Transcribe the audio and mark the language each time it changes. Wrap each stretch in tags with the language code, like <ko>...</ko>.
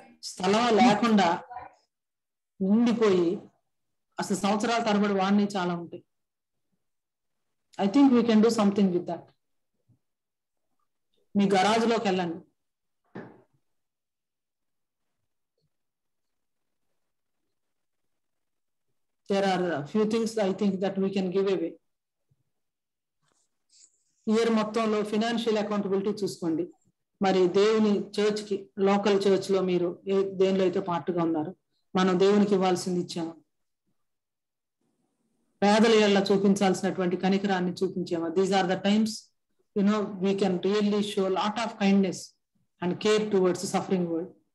<te>స్థలం లేకుండా ఉండిపోయి అసలు సంవత్సరాల తరబడి వాడిని చాలా ఉంటాయి.</te> <en>I think we can do something with that. మీ గరాజ్లోకి వెళ్ళండి, there are a few things I think that we can give away.</en> <te>Year మొత్తంలో ఫినాన్షియల్ అకౌంటబిలిటీ చూసుకోండి. మరి దేవుని చర్చ్ కి, లోకల్ చర్చ్ లో మీరు దేనిలో అయితే పార్ట్గా ఉన్నారు, మనం దేవునికి ఇవ్వాల్సింది ఇచ్చాము. పేదల ఏళ్ళ చూపించాల్సినటువంటి కనికరాన్ని చూపించాము.</te> <en>These are the times we can really show a lot of kindness and care towards the suffering world.</en>